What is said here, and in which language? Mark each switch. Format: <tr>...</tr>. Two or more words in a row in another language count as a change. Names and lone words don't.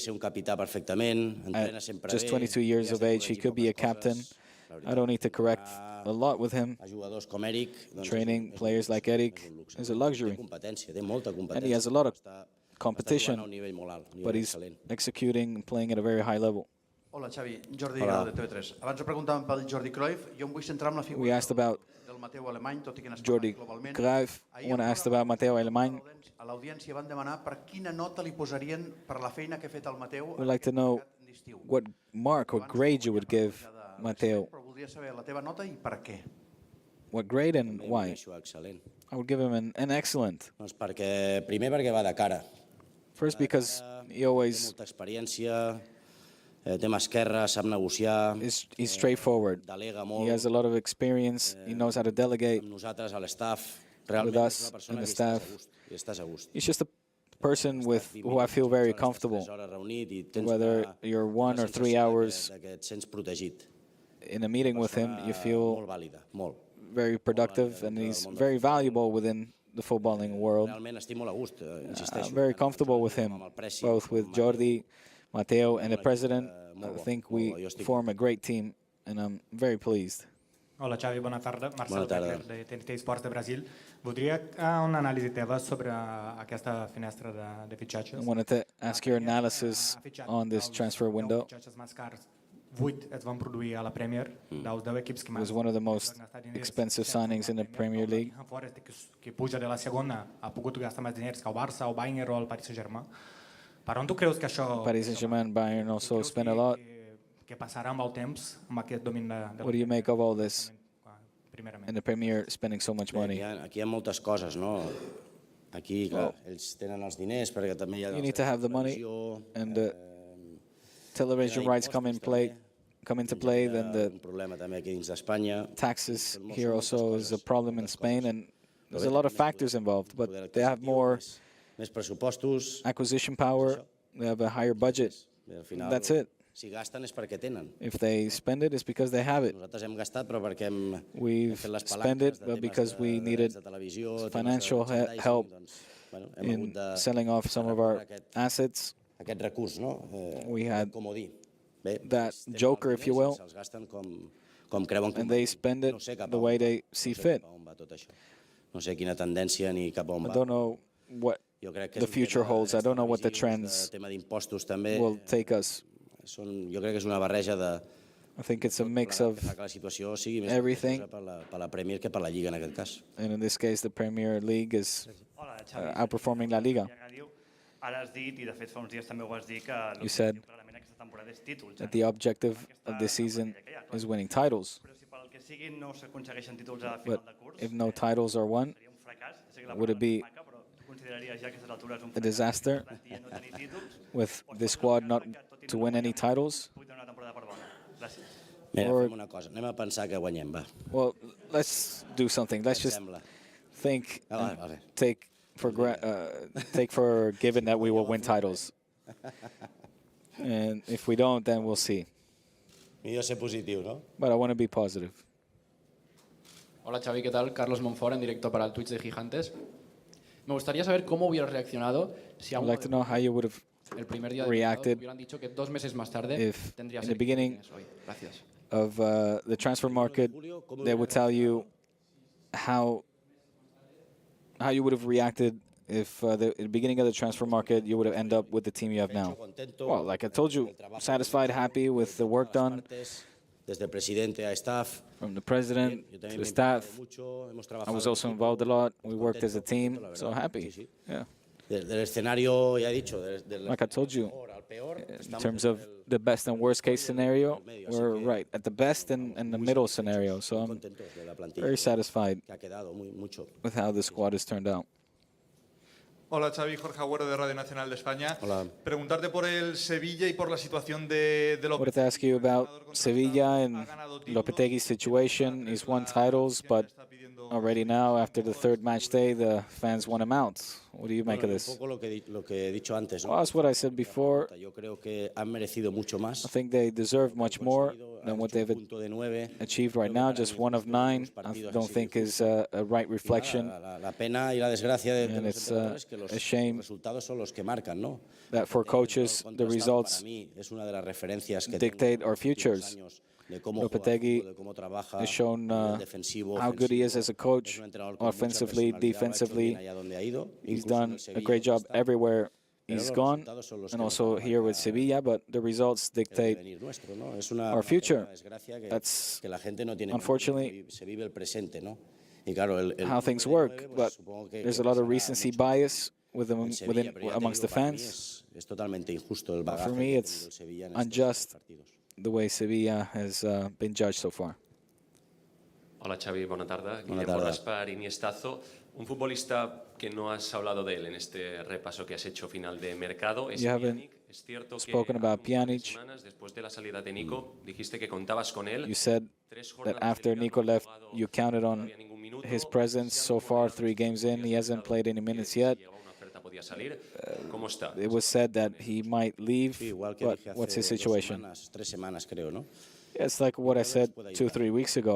<en>At just 22 years of age, he could be a captain. I don't need to correct a lot with him. Training players like Eric is a luxury. And he has a lot of competition, but he's executing and playing at a very high level.</en> <ca>Hola, Xavi. Jordi de TV3. Abans ho preguntàvem pel Jordi Cruyff. Jo em vull centrar en la figura</ca> <en>We asked about</en> <ca>del Mateu alemany, tot i que n'has</ca> <en>Jordi</en> <ca>parlat globalment.</ca> <en>Cruyff. When I asked about Mateo Alemany,</en> <ca>A l'audiència van demanar per quina nota li posarien per la feina que ha fet el Mateu.</ca> <en>we'd like to know what mark or grade you would give Mateo</en> <ca>voldria saber la teva nota i per què.</ca> <en>What grade and why? I would give him an excellent.</en> <ca>Doncs primer perquè va de cara.</ca> <en>First, because he always</en> <ca>té molta experiència, té mà esquerra, sap negociar.</ca> <en>He's straightforward.</en> <ca>Delega molt.</ca> <en>He has a lot of experience. He knows how to delegate.</en> <ca>Amb nosaltres, a l'estaff,</ca> <en>With</en> <ca>realment</ca> <en>us</en> <ca>és una persona</ca> <en>and the</en> <ca>que</ca> <en>staff.</en> <ca>estàs a gust.</ca> <en>He's just a person with who I feel very comfortable. Whether you're 1 or 3 hours</en> <ca>que et sents protegit.</ca> <en>in a meeting with him, you feel</en> <ca>Molt vàlida, molt.</ca> <en>very productive, and he's very valuable within the footballing world.</en> <ca>Realment estic molt a gust, insisteixo.</ca> <en>I'm very comfortable with him, both with Jordi, Mateo, and the president. I think we form a great team, and I'm very pleased.</en> <ca>Hola Xavi, bona tarda. Marcel Bona tarda. Becker, de TNT Esports de Brasil. Voldria una anàlisi teva sobre aquesta finestra de fitxatges.</ca> <en>I wanted to ask your analysis on this transfer window.</en> <ca>Els fitxatges més cars, 8 es van produir a la Premier, dels 10 equips que</ca> <en>It was one of the most expensive signings in the Premier League.</en> <ca>que puja de la segona ha pogut gastar més diners que el Barça, el Bayern o el Paris Saint-Germain. Per on tu creus que això</ca> <en>Paris Saint-Germain, Bayern also spent a lot.</en> <ca>que passarà amb el temps, amb aquest domini de</ca> <en>What do you make of all this? And the Premier spending so much money.</en> <ca>Aquí hi ha moltes coses, no? Aquí, clar, ells tenen els diners perquè també hi ha...</ca> <en>You need to have the money, and the television rights come into play. Then the</en> <ca>un problema també aquí dins d'Espanya.</ca> <en>taxes here also is a problem in Spain, and there's a lot of factors involved. But they have more</en> <ca>Més pressupostos.</ca> <en>acquisition power. They have a higher budget.</en> <ca>Al final,</ca> <en>That's it.</en> <ca>Si gasten és perquè tenen.</ca> <en>If they spend it, it's because they have it.</en> <ca>Nosaltres hem gastat, però perquè hem</ca> <en>We've</en> <ca>fet les</ca> <en>spent</en> <ca>palanques</ca> <en>it,</en> <ca>de</ca> <en>but</en> <ca>temes</ca> <en>because we needed</en> <ca>de televisió,</ca> <en>financial help</en> <ca>hem</ca> <en>in</en> <ca>hagut de</ca> <en>selling off some of our assets.</en> <ca>aquest recurs, no?</ca> <en>We had</en> <ca>comodí. Bé,</ca> <en>that joker, if you will,</en> <ca>se'ls gasten com creuen que</ca> <en>and they spend it the way they see fit.</en> <ca>on va tot això. No sé quina tendència ni cap on</ca> <en>I</en> <ca>va.</ca> <en>don't know what</en> <ca>Jo crec que</ca> <en>the future holds. I don't know what the trends</en> <ca>tema d'impostos també</ca> <en>will take us.</en> <ca>jo crec que és una barreja de</ca> <en>I think it's a mix of</en> <ca>que fa que la situació sigui més</ca> <en>everything.</en> <ca>per la Premier que per la Lliga en aquest cas.</ca> <en>And in this case, the Premier League is outperforming La Liga.</en> <ca>Ara has dit, i de fet fa uns dies també ho has dit, que</ca> <en>You said</en> <ca>clarament aquesta temporada és títols.</ca> <en>that the objective of this season is winning titles.</en> <ca>Però si pel que sigui no s'aconsegueixen títols a</ca> <en>But</en> <ca>final de curs,</ca> <en>if no titles are won,</en> <ca>seria un fracàs. Sé que la</ca> <en>would it be</en> <ca>maca, però tu consideraries ja que a aquestes altures un</ca> <en>a disaster</en> <ca>no tenir títols?</ca> <en>with this squad not to win any titles?</en> <ca>Pugui tenir una temporada per bona. Gràcies. Mira,</ca> <en>Or-</en> <ca>fem una cosa, anem a pensar que guanyem, va.</ca> <en>Well, let's do something. Let's just think and take for given that we will win titles. And if we don't, then we'll see. Millor ser positiu, no? But I want to be positive.</en> <es>Hola Xavi, ¿qué tal? Carlos Monfort, en directo para el Twitch de Gigantes. Me gustaría saber cómo hubieras reaccionado si a</es> <en>I'd</en> <es>uno</es> <en>like to know how you would have</en> <es>el primer día de</es> <en>reacted</en> <es>hubieran dicho que 2 meses más tarde</es> <en>if</en> <es>tendrías</es> <en>in the</en> <es>el</es> <en>beginning</en> <es>equipo que tienes hoy. Gracias.</es> <en>of the transfer market, they would tell you how you would have reacted if at the beginning of the transfer market you would have ended up with the team you have now. Well, like I told you, satisfied, happy with the work done.</en> <es>Desde presidente a staff.</es> <en>From the president to the staff. I was also involved a lot. We worked as a team, so happy. Yeah.</en> <es>Del escenario, ya he dicho,</es> <en>Like I told you, in terms of the best and worst case scenario, we're right at the best and the middle scenario. So I'm very satisfied with how the squad has turned out.</en> <es>Hola Xavi, Jorge Agüero de Radio Nacional de España. Hola. Preguntarte por el Sevilla y por la situación de</es> <en>I wanted to ask you about Sevilla and Lopetegui's situation. He's won titles, but already now, after the third match day, the fans want him out. What do you make of this?</en> <es>Un poco lo que he dicho antes,</es> <en>Well, that's what I said before.</en> <es>Yo creo que han merecido mucho más.</es> <en>I think they deserve much more than what they've achieved right now. Just 1 of 9, I don't think is a right reflection.</en> <es>La pena y la desgracia de</es> <en>And</en> <es>los</es> <en>it's</en> <es>entrenadores es que</es> <en>a shame</en> <es>los resultados son los que marcan, ¿no?</es> <en>that for coaches, the results</en> <es>Para mí es una de las referencias que</es> <en>dictate our futures.</en> <es>de cómo</es> <en>Lopetegui</en> <es>de cómo trabaja</es> <en>has shown</en> <es>defensivo,</es> <en>how good he is as a coach, offensively, defensively. He's done a great job everywhere he's gone, and also here with Sevilla, but the results dictate our future. That's unfortunately how things work, but there's a lot of recency bias amongst the fans. For me, it's unjust the way Sevilla has been judged so far.</en> <ca>Hola Xavi, bona tarda.</ca> <es>Guillermo Raspar, Iniestazo. Un futbolista que no has hablado de él en este repaso que has hecho final de mercado es Pierre-Emerick. Es cierto que hace semanas después de la salida de Nico dijiste que contabas con él.</es> <en>You said that after Nico left, you counted on his presence. So far, 3 games in, he hasn't played any minutes yet. It was said that he might leave, but what's his situation? It's like what I said 2 or 3 weeks ago.</en>